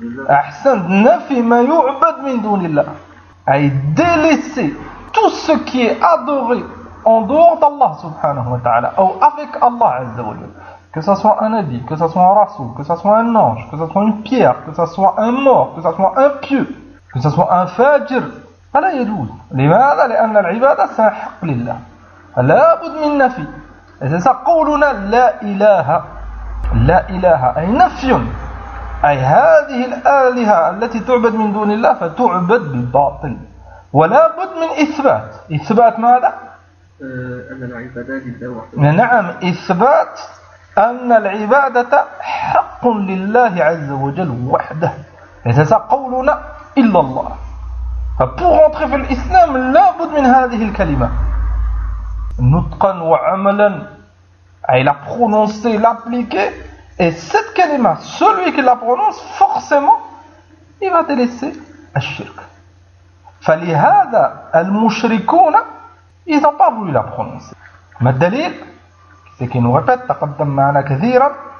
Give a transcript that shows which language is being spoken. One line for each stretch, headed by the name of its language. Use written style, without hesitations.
Arabic: أحسن نفي ما يعبد من دون الله أي
French: délaissé tout ce qui est adoré en dehors d'Allah سبحانه وتعالى أو avec Allah عز وجل que ce soit un nabi que ce soit un rasoul que ce soit un ange que ce soit une pierre que ce soit un mort que ce soit un pieux Que ce soit un fajr,
Arabic: فلا يجوز. لماذا؟ لأن العبادة حق لله. لا بد من نفي. إذا قولنا لا إله، لا إله أي نفي. أي هذه الآلهة التي تعبد من دون الله فتعبد بالباطل. ولا بد من إثبات. إثبات ماذا؟ أن العبادة لله. نعم إثبات أن العبادة حق لله عز وجل وحده. إذا قولنا إلا الله. ف
French: pour entrer
Arabic: في الإسلام لا بد من هذه الكلمة نطقا وعملا.
French: أي la prononcer, l'appliquer. Et cette kalima, celui qui la prononce, forcément, il va délaisser الشرك.
Arabic: فلهذا المشركون,
French: ils n'ont pas voulu la prononcer.
Arabic: ما الدليل؟
French: C'est qu'il nous répète,
Arabic: تقدم معنا كثيرا.